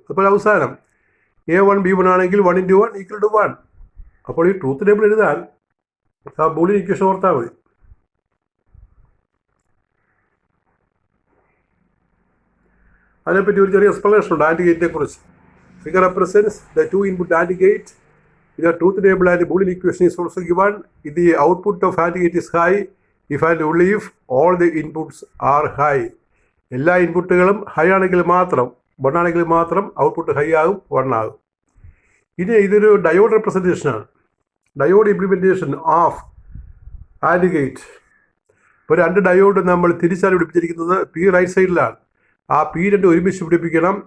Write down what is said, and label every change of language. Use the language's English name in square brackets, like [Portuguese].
[Malayalam] അപ്പോൾ അവസാനം A1 B1 ആണെങ്കിൽ 1 into 1 ഈക്വൽ ടു 1. അപ്പോൾ ഈ ട്രൂത്ത് ടേബിൾ എഴുതാൻ ആ ബൂളിയൻ ഇക്വേഷൻ ഓർത്താൽ മതി. അതിനെപ്പറ്റി ഒരു ചെറിയ എക്സ്പ്ലനേഷൻ ഉണ്ട് ആൻഡ് ഗേറ്റിനെ കുറിച്ച്. [English] Figure represents the two input AND gate. In the truth table and Boolean equation is also given. If the output of AND gate is high, if and only if all the inputs are high. [Malayalam] എല്ലാ ഇൻപുട്ടുകളും high ആണെങ്കിൽ മാത്രം, 1 ആണെങ്കിൽ മാത്രം output high ആകും, 1 ആകും. ഇനി ഇതൊരു diode റെപ്രസെൻറ്റേഷനാണ്, [English] Diode implementation of AND gate. [Malayalam] ഇപ്പോൾ രണ്ട് ഡയോഡ് നമ്മൾ തിരിച്ചാണ് പിടിപ്പിച്ചിരിക്കുന്നത്. പി റൈറ്റ് സൈഡിലാണ്, ആ P2 ഒരുമിച്ച് പിടിപ്പിക്കണം.